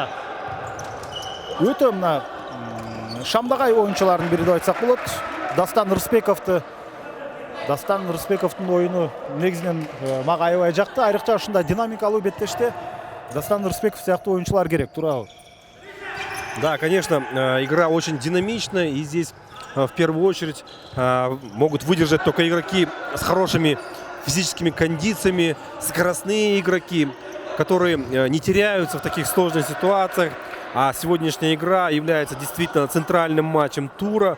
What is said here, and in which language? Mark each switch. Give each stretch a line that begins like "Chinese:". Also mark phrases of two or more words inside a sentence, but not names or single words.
Kyrgyz: Өтө мына Шамдагай оюнчулардын бири деп айтсак болот. Дастан Рысбековдун оюну негизинен мага аябай жакты. Айрыкча ушундай динамикалуу беттеште Дастан Рысбеков сыяктуу оюнчулар керек, туурабы?
Russian: Да, конечно, игра очень динамичная, и здесь в первую очередь могут выдержать только игроки с хорошими физическими кондициями, скоростные игроки, которые не теряются в таких сложных ситуациях. А сегодняшняя игра является действительно центральным матчем тура.